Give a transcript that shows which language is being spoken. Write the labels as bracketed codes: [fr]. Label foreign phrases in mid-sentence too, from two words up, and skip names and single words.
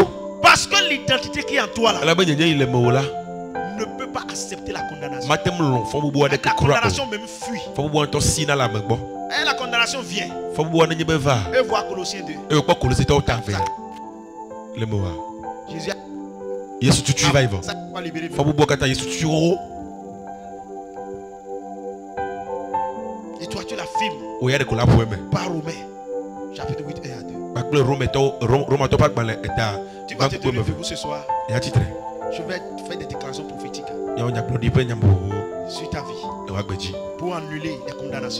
[fr] Parce que l'identité qui est en toi là ne peut pas accepter la condamnation. La condamnation même fuit. Et la condamnation vient. Et voir Colossiens 2. Jésus [ee] Yesu tutu va y [fr] ça va libérer. [ee] Yesu tutu. [fr] Et toi tu la filmes. Par Romains chapitre 8 et à 2. Tu vas te tenir debout ce soir. Je vais faire des déclarations prophétiques sur ta vie pour annuler les condamnations.